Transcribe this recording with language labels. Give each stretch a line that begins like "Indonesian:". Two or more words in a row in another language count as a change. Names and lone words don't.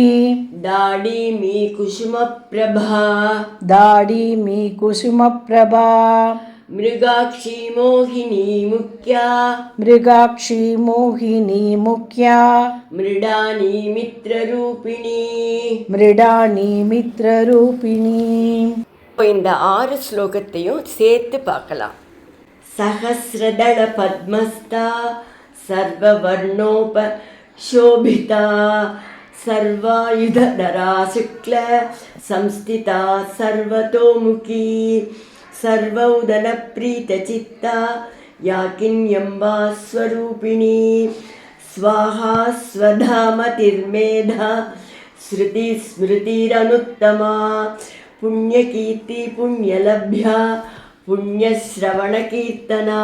Sanskrit: దాడీమీ కుసుమప్రభా దాడీమీ కుసుమప్రభా మృగాక్షీ మోహినీ ముఖ్యా మృగాక్షి మోహినీ ముఖ్యా మృడానీ మిత్రరూపిణీ. மൃடானி மித்ரரூபிணி.
Tamil: இப்போ இந்த 6 ஸ்லோகத்தையும் சேர்த்து பார்க்கலாம்.
Sanskrit: சஹஸ்ரதள பத்மஸ்தா சர்வவர்ணோபசோபிதா சர்வாயுததரா சுக்ல சம்ஸ்திதா சர்வதோமுகி సర్వౌదన ప్రీతచిత్తా యాకిన్యంబా స్వరూపిణీ స్వాహా స్వధామతిర్మేధా శృతి స్మృతిరనుత్తమా పుణ్యకీర్తి పుణ్యలభ్యా పుణ్యశ్రవణకీర్తనా